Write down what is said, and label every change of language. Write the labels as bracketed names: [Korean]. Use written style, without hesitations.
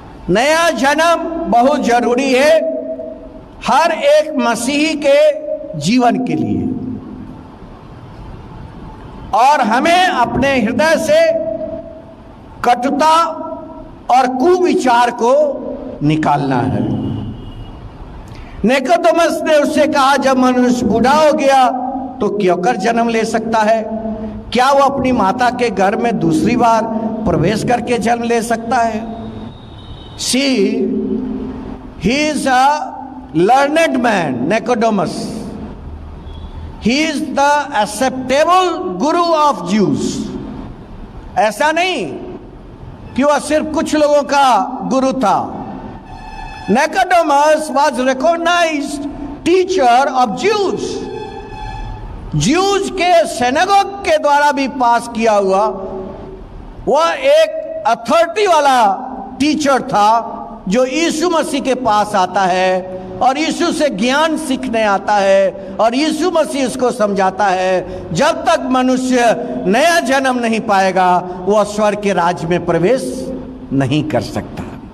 [Hindi] नया जन्म बहुत जरूरी है हर एक मसीही के जीवन के लिए, और हमें अपने हृदय से कटुता और कुविचार को निकालना है। निकोदेमस ने उससे कहा, जब मनुष्य बूढ़ा हो गया तो क्यों कर जन्म ले सकता है? क्या वो अपनी माता के घर में दूसरी बार प्रवेश करके जन्म ले सकता है? [English] See, he is a learned man, Nicodemus. He is the acceptable guru of Jews. [Hindi] ऐसा नहीं कि वह सिर्फ कुछ लोगों का गुरु था। [English] Nicodemus was recognized teacher of Jews. [Hindi] Jews के synagogue के द्वारा भी पास किया हुआ वह एक अथॉरिटी वाला टीचर था, जो यीशु मसीह के पास आता है और यीशु से ज्ञान सीखने आता है, और यीशु मसीह उसको समझाता है, जब तक मनुष्य नया जन्म नहीं पाएगा वह स्वर्ग के राज्य में प्रवेश नहीं कर सकता।